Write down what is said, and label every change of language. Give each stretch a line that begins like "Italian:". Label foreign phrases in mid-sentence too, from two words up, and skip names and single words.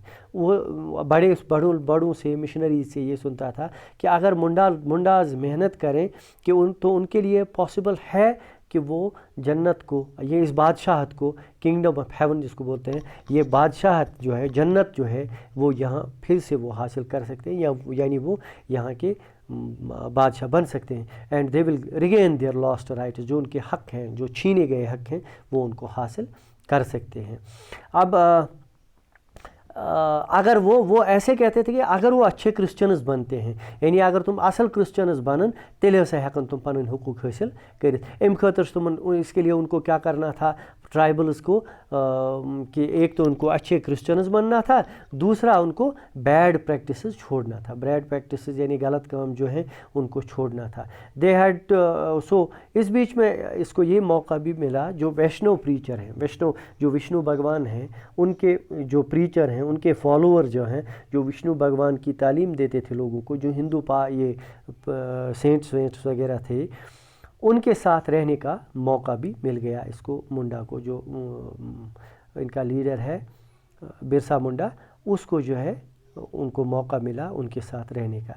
Urdu: وہ بڑوں سے, مشنری سے یہ سنتا تھا کہ اگر منڈاز محنت کریں کہ تو ان کے لیے پاسبل ہے کہ وہ جنت کو, یہ اس بادشاہت کو,
English: kingdom of heaven
Urdu: جس کو بولتے ہیں, یہ بادشاہت جو ہے, جنت جو ہے, وہ یہاں پھر سے وہ حاصل کر سکتے ہیں, یعنی وہ یہاں کے بادشاہ بن سکتے ہیں.
English: and they will regain their lost rights,
Urdu: جو ان کے حق ہیں, جو چھینے گئے حق ہیں, وہ ان کو حاصل کر سکتے ہیں. اب اگر وہ ایسے کہتے تھے کہ اگر وہ اچھے کرسچنز بنتے ہیں, یعنی اگر تم اصل کرسچنز
Kashmiri: بنن تیلے ہسا ہیکن تم پنن حقوق حاصل کرت. امہِ خٲطرٕ تمن,
Urdu: اس کے لیے ان کو کیا کرنا تھا, ٹرائبلز کو, کہ ایک تو ان کو اچھے کرسچنز بننا تھا, دوسرا ان کو
English: bad practices
Urdu: چھوڑنا تھا.
English: bad practices
Urdu: یعنی غلط کام جو ہیں ان کو چھوڑنا تھا.
English: they had so
Urdu: اس بیچ میں اس کو یہ موقع بھی ملا, جو ویشنو پریچر ہیں, جو وشنو بھگوان ہیں, ان کے جو پریچر ہیں, ان کے فالوور جو ہیں, جو وشنو بھگوان کی تعلیم دیتے تھے لوگوں کو, جو ہندو یہ سینٹس وغیرہ تھے, ان کے ساتھ رہنے کا موقع بھی مل گیا اس کو, منڈا کو, جو ان کا لیڈر ہے برسا منڈا, اس کو جو ہے ان کو موقع ملا ان کے ساتھ رہنے کا۔